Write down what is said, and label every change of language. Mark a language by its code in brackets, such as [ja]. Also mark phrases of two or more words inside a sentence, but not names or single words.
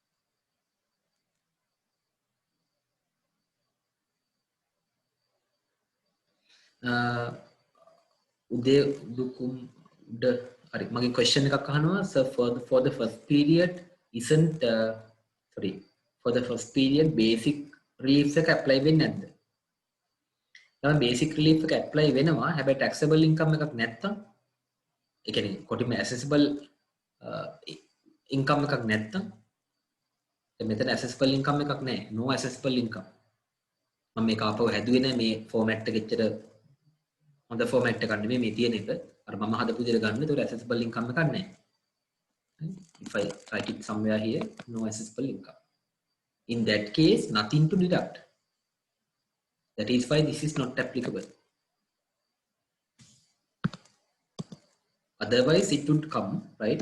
[en] My question sir, for the first period isn't for the first period basic relief apply [si] වෙන්නේ නැද්ද? [en] basic relief apply [si] වෙනවා හැබැයි [en] taxable income [si] එකක් නැත්තම් ඒ කියන්නේ කොටිම [en] accessible income [si] එකක් නැත්තම් මෙතන [en] accessible income [si] එකක් නැහැ, [en] no accessible income. [si] මම මේක ආපහු හැදුවේ නැහැ මේ format එක එච්චර හොඳ format එකක් නෙමෙයි මේ තියෙන එක. අර මම හදපු විදිහට ගන්න. ඒතකොට [en] accessible income [si] එකක් නැහැ. [en] If I write it somewhere here, no accessible income. In that case, nothing to deduct. That is why this is not applicable. Otherwise, it would come, right?